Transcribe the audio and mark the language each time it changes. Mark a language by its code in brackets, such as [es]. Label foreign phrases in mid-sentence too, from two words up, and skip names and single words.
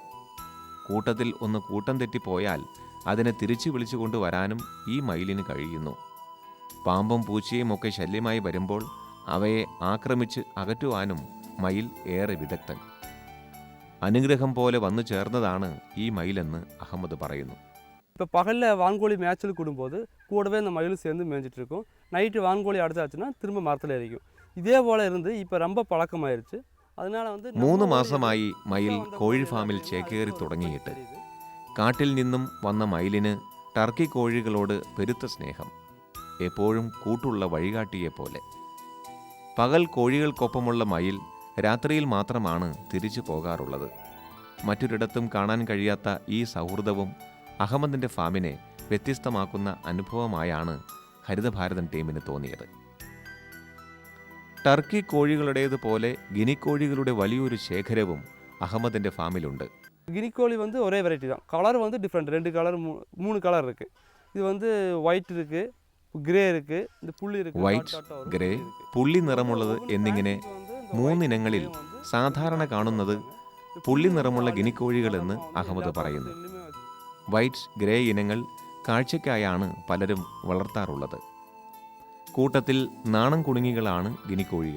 [ml] കൂട്ടത്തിൽ ഒന്ന് കൂട്ടം തെറ്റിപ്പോയാൽ അതിനെ തിരിച്ചു വിളിച്ചുകൊണ്ടുവരാനും ഈ മയിലിന് കഴിയുന്നു. പാമ്പും പൂച്ചയും ഒക്കെ ശല്യമായി വരുമ്പോൾ അവയെ ആക്രമിച്ച് അകറ്റുവാനും മയിൽ ഏറെ വിദഗ്ധൻ. അനുഗ്രഹം പോലെ വന്നു ചേർന്നതാണ് ഈ മയിലെന്ന് അഹമ്മദ് പറയുന്നു. [ta] இப்போ பகலில் வான்கோழி மேய்ச்சல் கூடும்போது கூடவே இந்த மயில் சேர்ந்து மேய்ஞ்சிட்டு இருக்கும். நைட்டு வான்கோழி அடுத்தாச்சுன்னா திரும்ப மரத்தில் ஏறிக்கும். இதே போல் இருந்து இப்போ ரொம்ப பழக்கமாயிருச்சு. அதனால [ml] 3 മാസമായി മയിൽ കോഴി ഫാമിൽ ചേക്കേറി തുടങ്ങിയിട്ട്. കാട്ടിൽ നിന്നും വന്ന മയിലിന് ടർക്കി കോഴികളോട് പെരുത്ത സ്നേഹം. എപ്പോഴും കൂട്ടുള്ള വഴികാട്ടിയെപ്പോലെ. പകൽ കോഴികൾക്കൊപ്പമുള്ള മയിൽ രാത്രിയിൽ മാത്രമാണ് തിരിച്ചു പോകാറുള്ളത്. മറ്റൊരിടത്തും കാണാൻ കഴിയാത്ത ഈ സൗഹൃദവും അഹമ്മദിൻ്റെ ഫാമിനെ വ്യത്യസ്തമാക്കുന്ന അനുഭവമായാണ് ഹരിതഭാരതം ടീമിന് തോന്നിയത്. ടർക്കി കോഴികളുടേതുപോലെ ഗിനിക്കോഴികളുടെ വലിയൊരു ശേഖരവും അഹമ്മദിൻ്റെ ഫാമിലുണ്ട്. [ta] கினிக்கோழி ஒரே வெரைட்டி தான். கலர் டிஃப்ரெண்ட். 2 கலர் 3 கலர் இருக்குது. இது ஒயிட் இருக்குது, ഗ്രേ இருக்குது, இந்த புள்ளி இருக்குது. [ml] വൈറ്റ്, ഗ്രേ, പുള്ളി നിറമുള്ളത് എന്നിങ്ങനെ 3 ഇനങ്ങളിൽ സാധാരണ കാണുന്നത് പുള്ളി നിറമുള്ള ഗിനിക്കോഴികളെന്ന് അഹമ്മദ് പറയുന്നു. വൈറ്റ്, ഗ്രേ ഇനങ്ങൾ കാഴ്ചയ്ക്കായാണ് പലരും വളർത്താറുള്ളത്. കൂട്ടത്തിൽ നാണം കുണുങ്ങികളാണ് ഗിനിക്കോഴികൾ.